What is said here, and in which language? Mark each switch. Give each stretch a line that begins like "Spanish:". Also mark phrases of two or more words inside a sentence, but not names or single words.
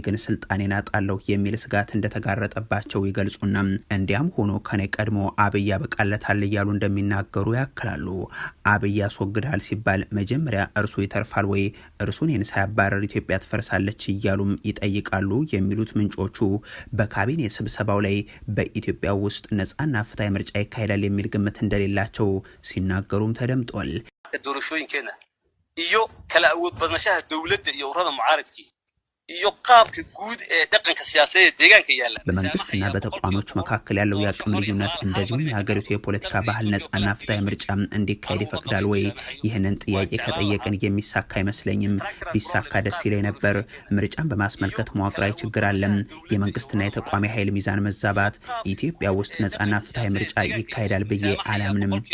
Amharic: ግን ስልጣኔን አጣለሁ የሚል ስጋት እንደተጋረጠባቸው ይገልጹና እንዲያም ሆኖ ከኔ ቀድሞ አብይ ያበቃለታል እያሉ እንደሚናገሩ ያክላሉ። አብይ ያስወግዳል ሲባል መጀመሪያ እርሱ ይተርፋል ወይ እርሱን ሳያባረር ኢትዮጵያ ትፈርሳለች እያሉም ይጠይቃሉ የሚሉት ምንጮቹ በካቢኔ ስብሰባው ላይ በኢትዮጵያ ውስጥ ነፃና ፍትሃዊ ምርጫ ይካሄዳል የሚል ግምት እንደሌላቸው ሲናገሩም ተደምጧል።
Somali: iyo kala awood badnashaha dawladda iyo ururada mucaaradkii
Amharic: በመንግስትና በተቋሞች መካከል ያለው የአቅም ልዩነት እንደዚሁም የሀገሪቱ የፖለቲካ ባህል ነፃና ፍትሃዊ ምርጫ እንዲካሄድ ይፈቅዳል ወይ? ይህንን ጥያቄ ከጠየቅን የሚሳካ አይመስለኝም። ቢሳካ ደስ ይለኝ ነበር። ምርጫን በማስመልከት መዋቅራዊ ችግር አለም። የመንግስትና የተቋሚ ኃይል ሚዛን መዛባት ኢትዮጵያ ውስጥ ነፃና ፍትሃዊ ምርጫ ይካሄዳል ብዬ አላምንም።